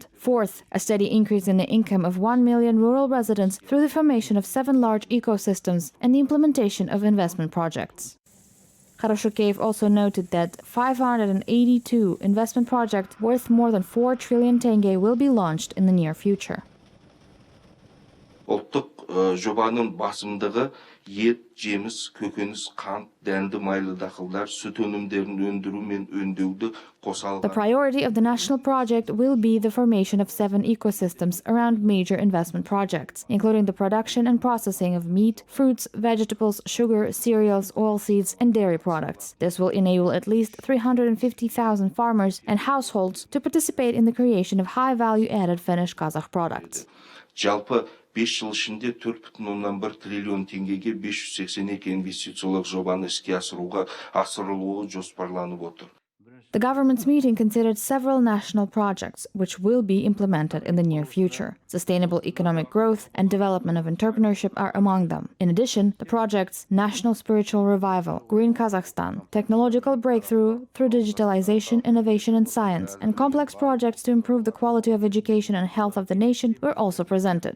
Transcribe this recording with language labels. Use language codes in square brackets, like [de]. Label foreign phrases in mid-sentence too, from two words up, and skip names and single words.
[en] Fourth, a steady increase in the income of 1 million rural residents through the formation of 7 large ecosystems and the implementation of investment projects. Karashukeyev also noted that 582 investment projects worth more than 4 trillion tenge will be launched in the near future. [kk] Жобаның басымдығы ет, жеміс, көкөніс, қант, дәнді майлы дақылдар, сүт өнімдерін өндіру мен өңдеуді қоса алған. [en] The priority of the national project will be the formation of 7 ecosystems around major investment projects, including the production and processing of meat, fruits, vegetables, sugar, cereals, oilseeds, and dairy products. This will enable at least 350,000 farmers and households to participate in the creation of high-value-added finished Kazakh products. [kk] Жалпы 5 жыл ішінде 4,1 триллион теңгеге 582 инвестициялық жобаны іске асырылуы жоспарланып отыр. [en] The government's meeting considered several national projects which will be implemented in the near future. Sustainable economic growth and development of entrepreneurship are among them. In addition, the projects National Spiritual Revival, Green Kazakhstan, Technological Breakthrough through Digitalization, Innovation and Science, and complex projects to improve the quality of education and health of the nation were also presented.